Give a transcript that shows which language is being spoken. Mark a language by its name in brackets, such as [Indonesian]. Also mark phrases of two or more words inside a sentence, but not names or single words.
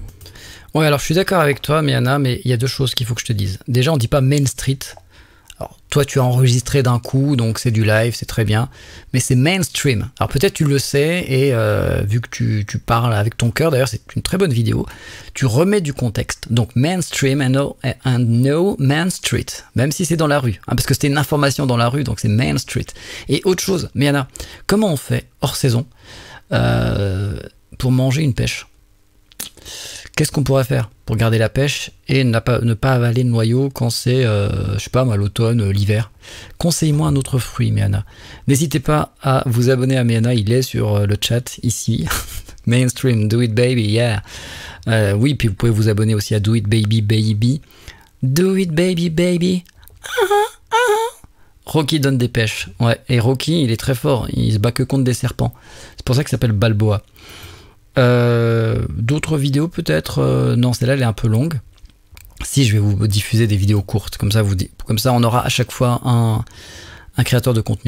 [French] Ouais, alors je suis d'accord avec toi, Miana, mais il y a 2 choses qu'il faut que je te dise. Déjà, on dit pas Main Street. Alors, toi, tu as enregistré d'un coup, donc c'est du live, c'est très bien, mais c'est mainstream. Alors peut-être tu le sais, et vu que tu parles avec ton cœur, d'ailleurs c'est une très bonne vidéo, tu remets du contexte. Donc [English] mainstream and no Main Street, [French] même si c'est dans la rue, parce que c'était une information dans la rue, donc c'est Main Street. Et autre chose, Miana, comment on fait, hors saison, pour manger une pêche? Qu'est-ce qu'on pourrait faire pour garder la pêche et ne pas avaler le noyau quand c'est, je sais pas moi, l'automne, l'hiver? Conseille-moi un autre fruit, Miana. N'hésitez pas à vous abonner à Miana, il est sur le chat ici. [English] Mainstream, do it baby, yeah. [French] Oui, puis vous pouvez vous abonner aussi à [English] Do it baby baby. Do it baby baby. [French] Rocky donne des pêches. Ouais, et Rocky, il est très fort, il se bat que contre des serpents. C'est pour ça qu'il s'appelle Balboa. D'autres vidéos peut-être, non, celle-là elle est un peu longue. Si, je vais vous diffuser des vidéos courtes, comme ça on aura à chaque fois un créateur de contenu.